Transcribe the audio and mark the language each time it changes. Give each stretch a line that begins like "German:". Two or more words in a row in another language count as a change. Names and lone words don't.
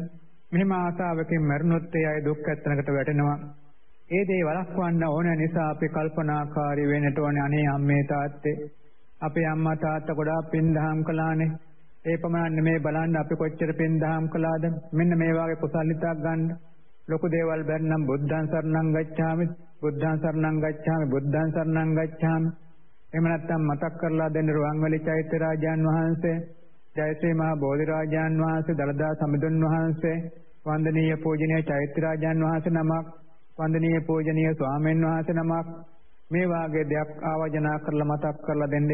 Sinhala: මෙහෙම ආසාවකින් මරණොත් ඒ අය දුක් ඇත්තනකට වැටෙනවා. ඒ දේ වළක්වන්න ඕන නිසා අපි කල්පනාකාරී වෙන්නට ඕනේ. අනේ අම්මේ තාත්තේ අපේ අම්මා තාත්තා ගොඩාක් පින් දහම් කළානේ. ඒ පමණක් නෙමෙයි බලන්න අපි කොච්චර පින් දහම් කළාද. මෙන්න මේ වගේ කුසල් හිතක් ගන්න. ලොකු දේවල් බැන්නම්
Pali: බුද්ධං සරණං ගච්ඡාමි, බුද්ධං සරණං ගච්ඡාමි, බුද්ධං සරණං ගච්ඡාමි.
Sinhala: එහෙම නැත්නම් මතක් කරලා දෙන්න රුවන්වැලි චෛත්‍ය රාජාන් වහන්සේ, ජයශ්‍රී මහා බෝධිරාජාන් වහන්සේ, දලදා සමිඳුන් වහන්සේ, වන්දනීය පූජනීය චෛත්‍ය රාජාන් වහන්සේ නමක්, වන්දනීය පූජනීය ස්වාමීන් වහන්සේ නමක් මේ වාගේ දෙයක් ආවජනා කරලා මතක් කරලා දෙන්න.